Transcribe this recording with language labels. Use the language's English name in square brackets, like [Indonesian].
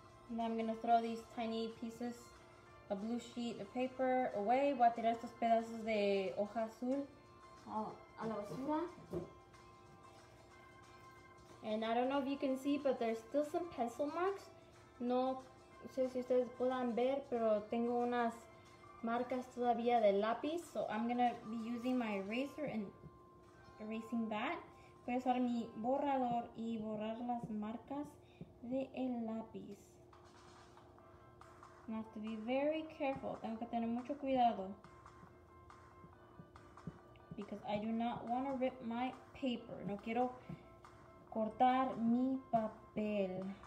[English] And I'm gonna throw these tiny pieces of blue sheet of paper away. [Spanish] Voy a tirar estos pedazos de hoja azul a la basura. [English] And I don't know if you can see, but there's still some pencil marks. [Spanish] No sé si ustedes puedan ver, pero tengo unas marcas todavía de lápiz. [English] So I'm gonna be using my eraser and erasing that. [Spanish] Voy a usar mi borrador y borrar las marcas de el lápiz. [English] I have to be very careful. [Spanish] Tengo que tener mucho cuidado. [English] Because I do not want to rip my paper. [Spanish] No quiero cortar mi papel.